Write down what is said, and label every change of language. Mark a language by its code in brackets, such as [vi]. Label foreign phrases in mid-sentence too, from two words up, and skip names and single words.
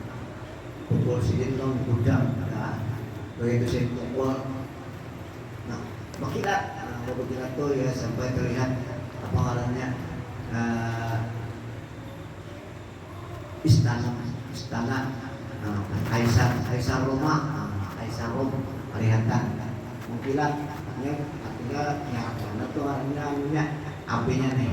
[bjn] Pukul sidin dong kudang. Begitu sidin pukul kita kebetulan tuh ya sampai terlihat apa ngarannya istana Kaisar Roma, Kaisar Rom kelihatan mengkilat artinya karena tuh artinya apinya nih.